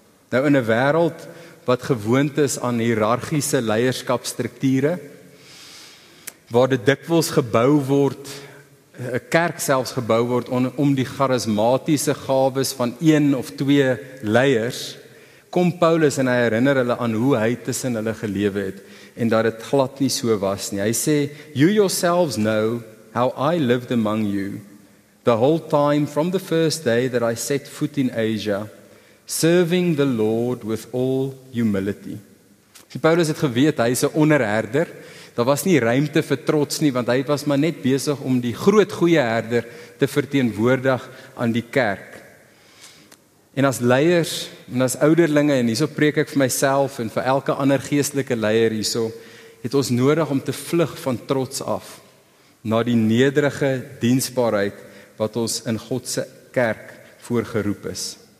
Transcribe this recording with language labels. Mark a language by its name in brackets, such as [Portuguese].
[Afrikaans] Nou in 'n wêreld wat gewoond is aan hiërargiese leierskapstrukture, waar dit dikwels gebou word, 'n kerk selfs gebou word om die charismatiese gawes van 1 of 2 leiers, kom Paulus en hy herinner hulle aan hoe hy tussen hulle gelewe het en dat dit glad nie so was nie. Hy sê, [English] "You yourselves know how I lived among you the whole time from the first day that I set foot in Asia, serving the Lord with all humility." [Afrikaans] Paulus het geweet hy is 'n onderherder. Daar was nie ruimte vir trots nie, want hy was maar net besig om die groot goeie herder te verteenwoordig aan die kerk. En as leiers en as ouderlinge, en hierso preek ek vir myself en vir elke ander geestelike leier hierso, het ons nodig om te vlug van trots af na die nederige diensbaarheid wat ons in God se kerk voorgeroep is.